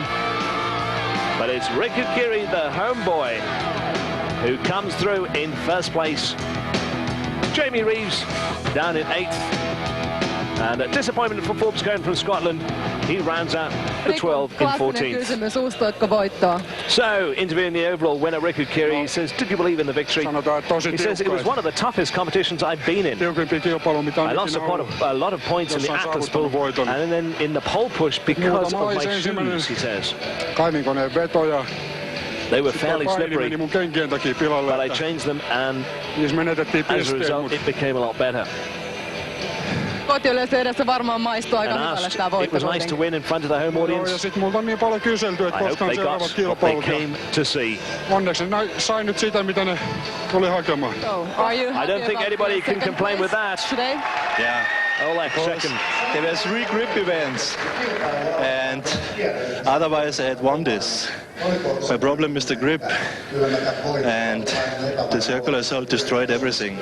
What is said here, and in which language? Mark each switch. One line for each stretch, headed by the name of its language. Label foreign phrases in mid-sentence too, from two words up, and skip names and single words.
English: But it's Riku Kiri, the homeboy, who comes through in first place. Jamie Reeves down in 8th. And a disappointment for Forbes going from Scotland. He rounds out the 12 in 14th.
Finnish: Kysymys, uskotko voittoa?
English: So, interviewing the overall winner, Riku Kiri, he says, did you believe in the victory? He says, it was one of the toughest competitions I've been in. I lost a lot of points in the Atlas pool and then in the pole push because of my shoes, he says. They were fairly slippery, but I changed them and as a result, it became a lot better.
Finnish: Kotiyleisön edessä varmaan maistuu aika hyvälle tämä voitto.
English: It was nice to win in front of the home audience.
Finnish: Ja sitten multa on niin paljon kyselty, että koska on seuraavat kilpailut.
English: Came to see.
Finnish: Onneksi ne sai nyt sitä, mitä ne tuli hakemaan.
English: I don't think anybody can complain with that. Today? Yeah. Oleg, second. There were 3 grip events, and otherwise I had won this. My problem is the grip, and the circular assault destroyed everything.